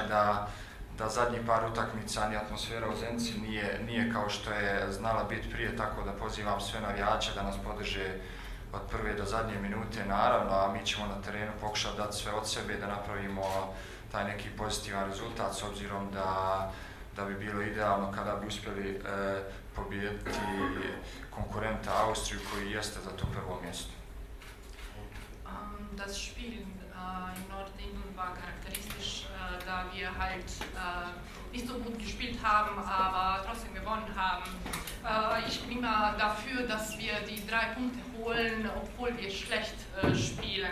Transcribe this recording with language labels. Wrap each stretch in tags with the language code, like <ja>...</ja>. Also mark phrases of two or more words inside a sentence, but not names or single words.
<bs>da zadnji par utakmica ni atmosfera u Zenici nije kao što je znala biti prije, tako da pozivam sve navijače da nas podrže od prve do zadnje minute, naravno, a mi ćemo na terenu pokušati dati sve od sebe da napravimo taj neki pozitivan rezultat, s obzirom da bi bilo idealno kada bi uspjeli pobijediti konkurenta Austriju koji jeste za to prvo mjesto.</bs> <de>Das Spiel in Nordengland war charakteristisch, da wir halt nicht so gut gespielt haben, aber trotzdem gewonnen haben. Ich bin immer dafür, dass wir die 3 Punkte holen, obwohl wir schlecht spielen.</de>